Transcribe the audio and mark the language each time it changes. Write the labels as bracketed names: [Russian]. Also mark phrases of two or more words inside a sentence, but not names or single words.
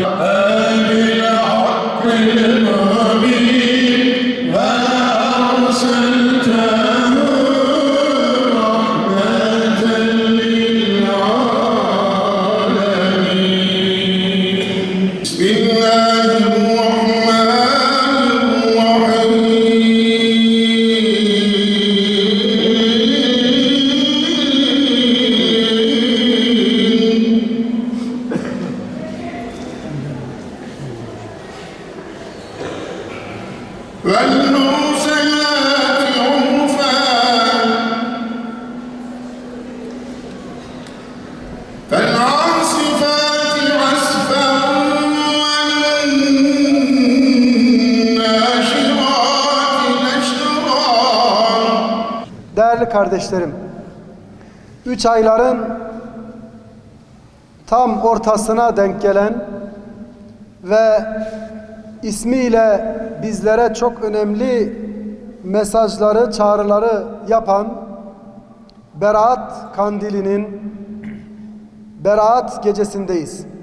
[Arabic] بالحق المبين وأرسلته رحمة للعالمين. بسم الله الرحمن الرحيم. والمرسلات عرفا فالعاصفات عصفا والناشرات نشرا. [Turkish] Değerli kardeşlerim, 3 ayların tam ortasına denk gelen ve ismiyle bizlere çok önemli mesajları, çağrıları yapan Berat Kandili'nin Berat gecesindeyiz.